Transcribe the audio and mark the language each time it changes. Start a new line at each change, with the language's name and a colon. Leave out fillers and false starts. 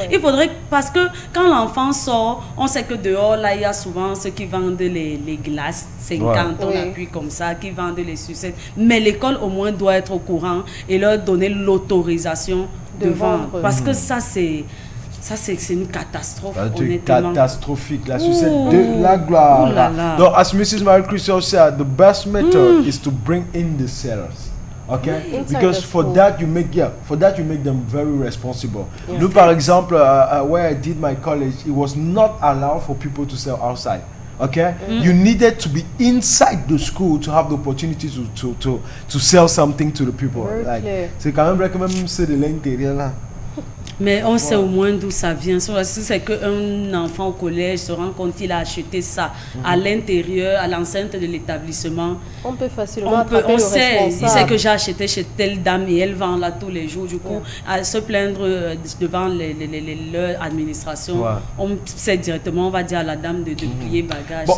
French: Il faudrait, parce que quand l'enfant sort, on sait que dehors, là, il y a souvent ceux qui vendent les glaces, 50, on appuie comme ça, qui vendent les sucettes. Mais l'école, au moins, doit être au courant et leur donner l'autorisation de vendre. Parce que ça, c'est une catastrophe, honnêtement. Catastrophique, la sucette de la gloire. Donc,
English: as Mrs. Marie Christophe said, the best method is to bring in the sellers. Okay, because for that you make them very responsible.
French: Nous, par exemple,
English: where I did my college, it was not allowed for people to sell outside. Okay, you needed to be inside the school to have the opportunity to sell something to the people.
French: Like, c'est quand même vrai que même c'est de l'intérieur là. Mais on sait au moins d'où ça vient. Si c'est qu'un enfant au collège se rend compte qu'il a acheté ça à l'intérieur, à l'enceinte de l'établissement, on peut facilement attraper le responsable. Il sait que j'ai acheté chez telle dame et elle vend là tous les jours. Du coup, à se plaindre devant leur administration, on sait directement, on va dire à la dame de plier bagage.